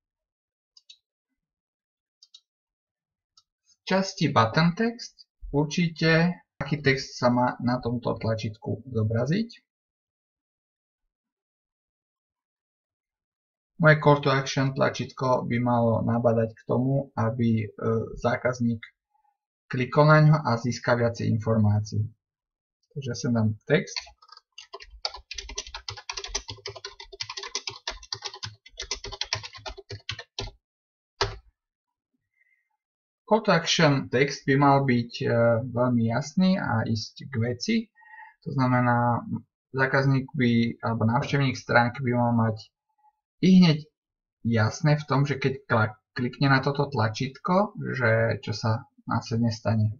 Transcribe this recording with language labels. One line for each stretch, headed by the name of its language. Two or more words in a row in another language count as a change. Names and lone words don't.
Slovak: V časti Button Text určite, aký text sa má na tomto tlačítku zobraziť. Moje
English: Call to Action
Slovak: tlačítko by malo nabádať k tomu, aby zákazník klikol na ňo a získal viacej informácií. Takže ja sem dám text.
English: Call to Action
Slovak: text by mal byť veľmi jasný a ísť k veci. To znamená, zákazník by, alebo návštevník stránky by mal mať ihneď jasné v tom, že keď klikne na toto tlačítko, že čo sa následne stane.